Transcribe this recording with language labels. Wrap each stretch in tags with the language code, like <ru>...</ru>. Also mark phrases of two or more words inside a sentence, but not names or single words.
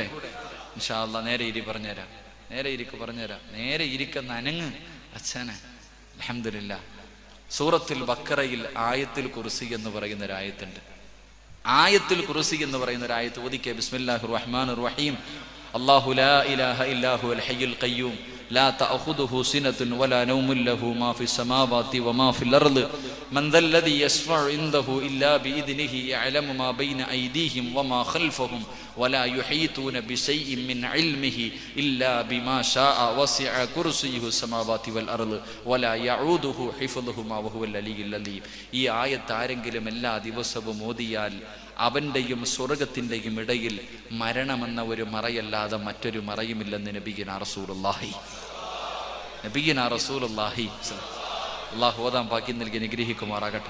<ar>إن شاء الله</ar> <ml>നേരെ ഇരി പറഞ്ഞുതരാം, നേരെ ഇരിക്ക് പറഞ്ഞുതരാം, നേരെ ഇരിക്കുന്ന അനങ്ങ് അച്ഛനെ. അൽഹംദുലില്ലാഹ്, സൂറത്തുൽ ബഖറയിൽ ആയത്തുൽ കുർസി എന്ന് പറയുന്ന ഒരായത്തുണ്ട്. ആയത്തുൽ കുർസി എന്ന് പറയുന്ന ഒരായത്ത് ഓതിക്കേ.</ml> <ar>بسم الله الرحمن الرحيم. الله لا إله إلا هو الحي القيوم لا تأخذه سنة ولا نوم له ما في السماوات وما في الأرض من ذا الذي يشفع عنده إلا بإذنه يعلم ما بين أيديهم وما خلفهم ولا يحيطون بشيء من علمه إلا بما شاء وسع كرسيه السماوات والأرض ولا يعوده حفظهما وهو العلي العظيم.</ar> <ml>ഈ ആയത്ത് ആരെങ്കിലും എല്ലാ ദിവസവും ഓതിയാൽ അവന്റെയും സ്വർഗത്തിന്റെയും ഇടയിൽ മരണമെന്ന ഒരു മറയല്ലാതെ മറ്റൊരു മറയുമില്ലെന്ന്</ml> <ar>نبينا رسول الله.</ar> <ml>അല്ലാഹു ഓതാൻ ഭാഗ്യം നൽകി അനുഗ്രഹിക്കുമാറാകട്ടെ.</ml>